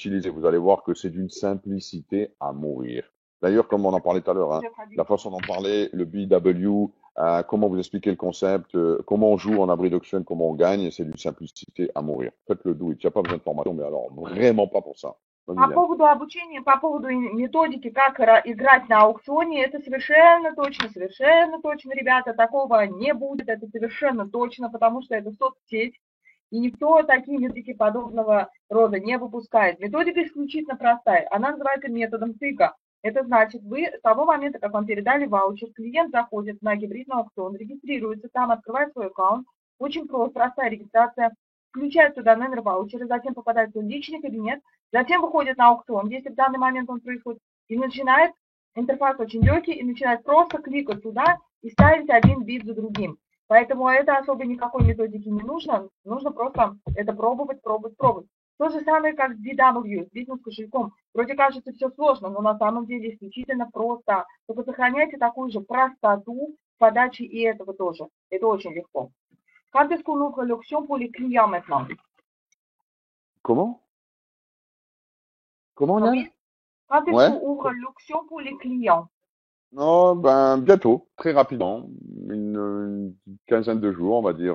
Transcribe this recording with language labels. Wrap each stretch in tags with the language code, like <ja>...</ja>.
<fr>Vous allez voir que c'est d'une simplicité à mourir. D'ailleurs, comme on en parlait tout à l'heure, hein, la façon d'en parler, le BW, comment vous expliquer le concept, comment on joue en hybrid auction, comment on gagne, c'est d'une simplicité à mourir. Faites-le</fr> <en>do it.</en> <fr>Il n'y a pas besoin de formation, mais alors vraiment pas pour ça.</fr> <ru>По поводу обучения, по поводу методики, как играть на аукционе, это совершенно точно, ребята, такого не будет, это совершенно точно, потому что это соцсеть, и никто такие методики подобного рода не выпускает. Методика исключительно простая, она называется методом тыка. Это значит, вы с того момента, как вам передали ваучер, клиент заходит на гибридный аукцион, регистрируется там, открывает свой аккаунт, очень просто, простая регистрация, включает туда номер ваучера, затем попадает в свой личный кабинет, затем выходит на аукцион, если в данный момент он происходит, и начинает, интерфейс очень легкий, и начинает просто кликать туда и ставить один бит за другим. Поэтому это особо никакой методики не нужно. Нужно просто это пробовать, пробовать, пробовать. То же самое, как с DW, с бизнес-кошельком. Вроде кажется все сложно, но на самом деле исключительно просто. Только сохраняйте такую же простоту в подаче и этого тоже. Это очень легко.</ru> <fr>Quand est-ce qu'on ouvre l'option pour les clients maintenant? Comment? Comment, Yann? Oui. Quand est-ce Ouais? qu'on ouvre l'option pour les clients? Non, ben, bientôt, très rapidement, une quinzaine de jours, on va dire.</fr>